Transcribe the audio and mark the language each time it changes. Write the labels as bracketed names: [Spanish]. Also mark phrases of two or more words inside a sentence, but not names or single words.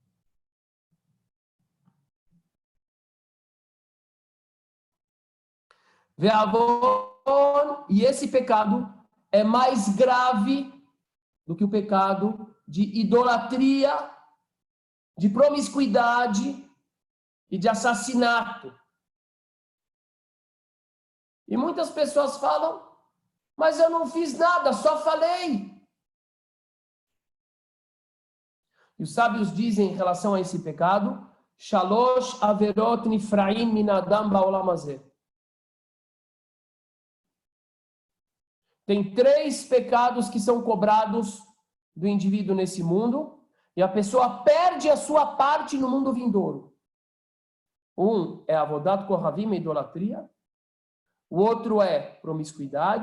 [Portuguese] E esse pecado é mais grave do que o pecado de idolatria, de promiscuidade e de assassinato. E muitas pessoas falam, mas eu não fiz nada, só falei. E os sábios dizem em relação a esse pecado, [Hebrew] שלוש עבירות נפרעים מן האדם בעולם הזה. [Portuguese] Tem 3 pecados que são cobrados do indivíduo nesse mundo, e a pessoa perde a sua parte no mundo vindouro. Um é [Hebrew] עבודת כוכבים, [Portuguese] idolatria. O outro é promiscuidade.